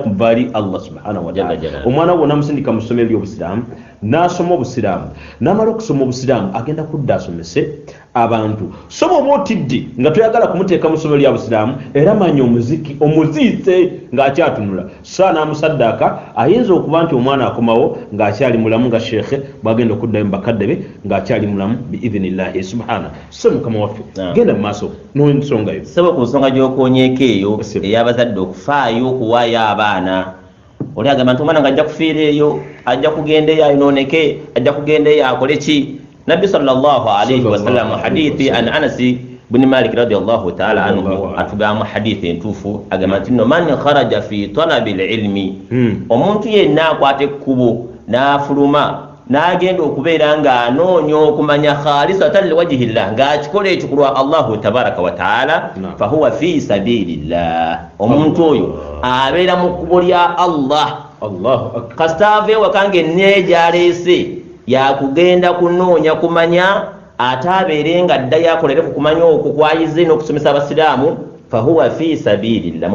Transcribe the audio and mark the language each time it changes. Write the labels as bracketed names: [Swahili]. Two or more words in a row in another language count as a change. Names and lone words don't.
[Ganda] ku baali [Arabic] الله سبحانه وتعالى [Ganda] omwana wonna musindika mu ssomero ly'obusiraamu n'asoma obusiraamu n'amala okusoma obusiraamu agenda kudda asomese abantu so bw'oba otidde nga toyagala kumuteeka mu ssomero lya busiraamu era manya omuziki omuziise ng'akyatunula saa n'amusaddaaka ayinza okuba nti omwana akomawo ng'akyali mulamu nga shekhe bw'agenda okuddayo mu bakadde be ng'akyali mulamu biidhinillahi subhana se mukama waffe genda mu maaso n'ensongayo saba ku nsonga gy'okoonyeeko eyo ey'abazadde okufaayo okuwaayo abaana oli agamba nti omwana ng'ajja kufiira eyo ajja kugenda eyo ayonooneke ajja kugenda eyo akole ki nabbi [Arabic] صلى الله عليه وسلم [Ganda] hadithi [Arabic] عن أنس بن مالك رضي الله تعالى عنه [Ganda] atugamba hadithi entuufu agamba nti no [Arabic] من خرج في طلب العلم [Ganda] omuntu yenna akwata ekkubo n'afuluma n'agenda okubeera ng'anoonya okumanya [Arabic] خالصة لوجه الله [Ganda] ng'akikola ekyo kulwa [Arabic] الله تبارك وتعالى فهو في سبيل الله [Ganda] omuntu oyo abeera mu kkubo lya Allah kasita ava ewaka ng'enneegyaleese yakugenda kunoonya kumanya ate abeere nga ddayo akolere ku kumanya okwo kwayize n'okusomesa abasiraamu [Arabic] فهو في سبيل الله